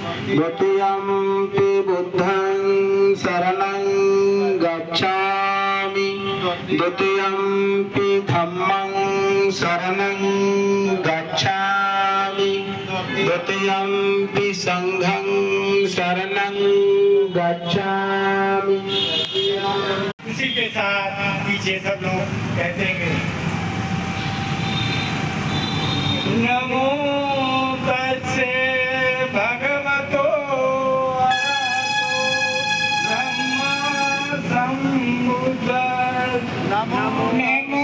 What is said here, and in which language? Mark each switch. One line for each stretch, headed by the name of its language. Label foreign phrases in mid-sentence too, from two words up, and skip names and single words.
Pali: द्वितीयम्पि बुद्धं शरणं गच्छामि द्वितीयम्पि धम्मं शरणं गच्छामि द्वितीयम्पि संघं शरणं गच्छामि।
Hindi: इसी के साथ पीछे सब लोग कहते गए
Pali: नमो तस्से भगवतो अरहतो सम्मा सम्बुद्धस्स नमो